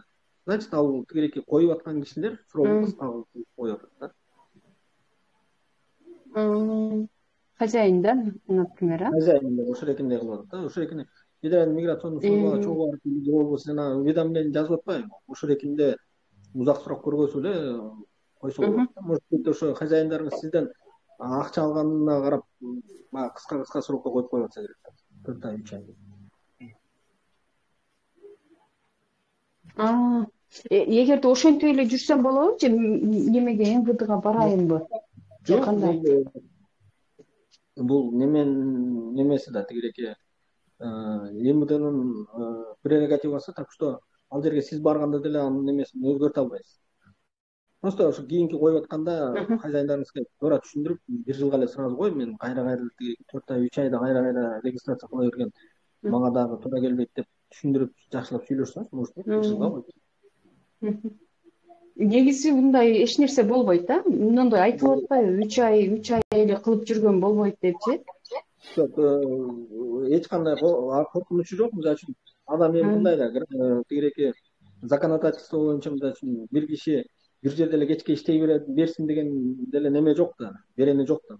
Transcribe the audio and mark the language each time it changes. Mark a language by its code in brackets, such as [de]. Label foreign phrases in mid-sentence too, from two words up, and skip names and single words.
[ky] Значит, ал тигиреки коюп аткан кишилер срогун кыска кылып коюп атат да. Хозяин да, например, Хозяин ошол экинде кылып атат да. Ошол экини [ru] Федеральный миграционный [ky] службага чогуу барып болбосо жана уведомление жазып атпайбы? Ошол экинде узак срок көргөзүп эле койсо болот да. [ru] Может быть, [ky] ошо хозяиндарыңыз сизден акча алганына карап, кыска срокко коюп коюп атса керек да. 4 ай, 3 ай. Эгерде ошентип эле жүрсөм болобу же немеге МВДга барайынбы? Же кандай? Бул немеси да тигиреки МВДнын прерогативасы, [ru] так что [ky] ал жерге сиз барганда деле анын немесин өзгөртө албайсыз. Просто ошо кийинки коюп атканда хозяиндарыңызга туура түшүндүрүп, 1 жылга эле сразу кой, мен кайра 4 ай, 3 айда кайра регистрация кыла берген, мага дагы туура келбейт деп түшүндүрүп, жакшылап сүйлөшсөңүз, [ru] может быть, [ky] 1 жылга койт. Негизи мындай эч нерсе болбойт да. Мындай айтылып атпайбы, 3 ай эле кылып жүргөн болбойт депчи. Эч кандай коркунучу жок. Мисалы үчүн адам эми мындай да, тигиреки законодательство боюнча мисалы үчүн бир киши бир жерде эле кечке иштей берсин деген деле неме жок да, берене жок да.